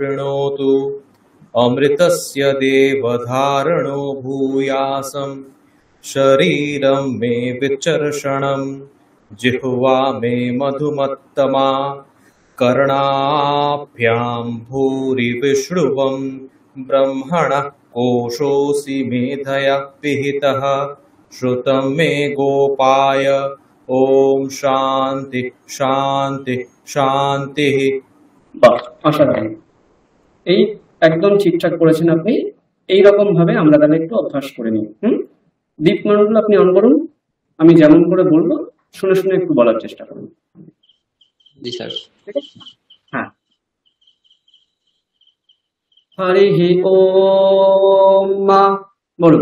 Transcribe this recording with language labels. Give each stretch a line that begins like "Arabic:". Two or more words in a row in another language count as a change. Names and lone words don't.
Sanskrit: स्पृणोतु अमृतस्य देवधारणो भूयासं शरीरं मे विचर्षणं जिह्वा मे मधुमत्तमा कर्णाभ्यां भूरि विष्णुवं ब्रह्मणः कोशोऽसि मेधया पिहितः श्रुतं मे गोपाय ओम शांति शांति शांति।
Bangla: বাহ, অসাধারণ। এই একদম ঠিকঠাক করেছেন আপনি। এইরকম ভাবে আমরা তাহলে একটু অভ্যাস করে নিই। দীপ মন্ডল আপনি অন করুন, আমি যেমন করে বলবো শুনে শুনে একটু বলার চেষ্টা করুন। জি স্যার। ঠিক আছে? হ্যাঁ।
Sanskrit: হরিহি ওম
Bangla: মা বলুন।